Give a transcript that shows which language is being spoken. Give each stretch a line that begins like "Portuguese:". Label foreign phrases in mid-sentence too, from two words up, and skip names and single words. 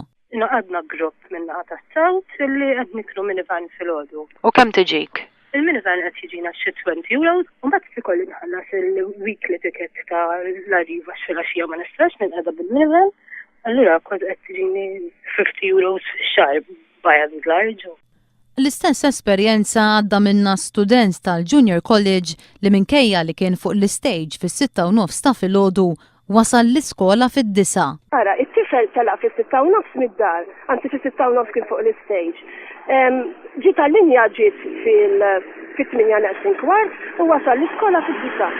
Maltese: Naqadna grupp minn naqa tas-Sawt li qed nikru minivan filgħodu. U kemm tiġik? Il-minivan qed jiġina xi 20 euros u mbagħad ikolli nħallas il-
English: weekly ticket
Maltese: ta' l-arriva x'filgħaxija ma nistax ninqeda bil-minivan, allura kont qed tiġini 50 euros fix-xahar
English: by and large.
Maltese: L-istess esperjenza għadda minna student tal-Junior College li minkejja li kien fuq l-istage fis-6:30 ta' filgħodu wasal l-iskola fid-9. Ara, it-tifel telaq fis-6:30 mid-dar, anzi fis-6:30 kien fuq l-istage. Ġiet tal-linja ġiet fit-8:15 u wasal l-iskola fid-9.